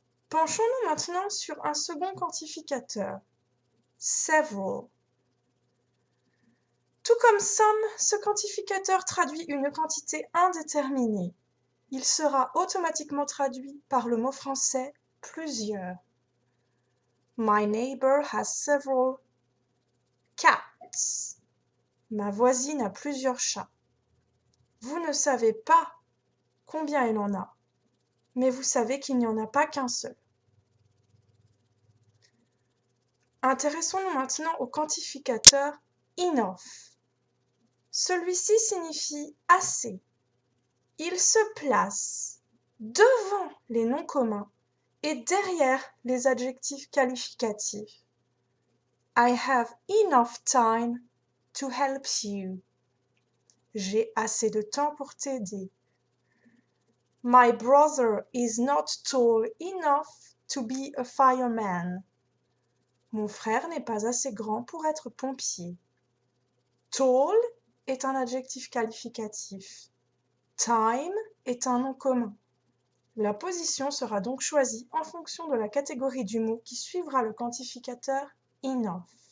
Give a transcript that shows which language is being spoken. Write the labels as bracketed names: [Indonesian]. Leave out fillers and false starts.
[French] Penchons-nous maintenant sur un second quantificateur, several. Tout comme some, ce quantificateur traduit une quantité indéterminée. Il sera automatiquement traduit par le mot français plusieurs. [English] My neighbor has several cats. [French] Ma voisine a plusieurs chats. Vous ne savez pas combien elle en a, mais vous savez qu'il n'y en a pas qu'un seul. Intéressons-nous maintenant au quantificateur enough. Celui-ci signifie assez. Il se place devant les noms communs et derrière les adjectifs qualificatifs. [English] I have enough time to help you. [French] J'ai assez de temps pour t'aider. [English] My brother is not tall enough to be a fireman. [French] Mon frère n'est pas assez grand pour être pompier. Tall est un adjectif qualificatif. Time est un nom commun. La position sera donc choisie en fonction de la catégorie du mot qui suivra le quantificateur enough.